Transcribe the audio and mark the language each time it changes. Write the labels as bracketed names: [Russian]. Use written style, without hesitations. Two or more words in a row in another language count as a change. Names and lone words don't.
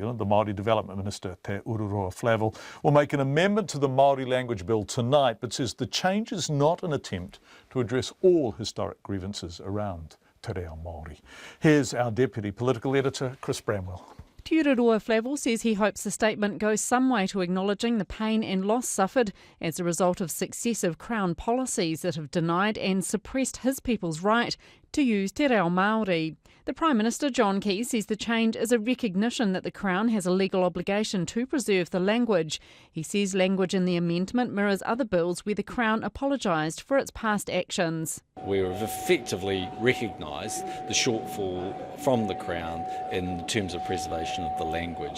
[English] The Māori Development Minister, Te Ururoa Flavel, will make an amendment to the Māori Language Bill tonight, but says the change is not an attempt to address all historic grievances around [Māori] Te Reo Māori. [English] Here's our Deputy Political Editor, Chris Bramwell. Te Ururoa Flavel says he hopes the statement goes some way to acknowledging the pain and loss suffered as a result of successive Crown policies that have denied and suppressed his people's right to use [Māori] te reo Māori. [English] The Prime Minister, John Campbell, says the change is a recognition that the Crown has a legal obligation to preserve the language. He says language in the amendment mirrors other bills where the Crown apologised for its past actions. We have effectively recognised the shortfall from the Crown in terms of preservation of the language.